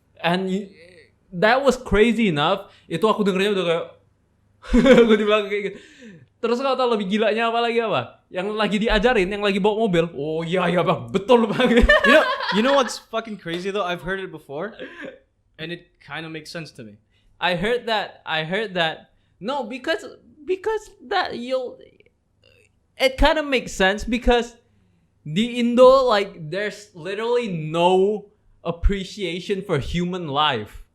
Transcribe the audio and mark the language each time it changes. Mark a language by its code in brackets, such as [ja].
[en] And that was crazy enough. [id] Itu aku dengernya udah kayak gue dibilang kayak gitu. Terus kau tahu lebih gilanya apa lagi apa? Yang lagi diajarin, yang lagi bawa mobil. Oh iya bang, betul bang. [en] You know what's fucking crazy though? I've heard it before, and it kind of makes sense to me. I heard that. No, because that it kind of makes sense because the Indo, like, there's literally no appreciation for human life.